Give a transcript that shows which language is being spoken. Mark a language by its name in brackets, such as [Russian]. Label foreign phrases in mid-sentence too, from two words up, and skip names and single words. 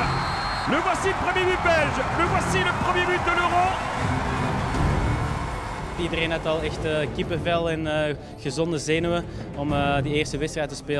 [French] Le voici le premier but belge. Le voici le premier but de l'Euro. [Dutch] Iedereen had al echt kippenvel en gezonde zenuwen om die eerste wedstrijd te spelen.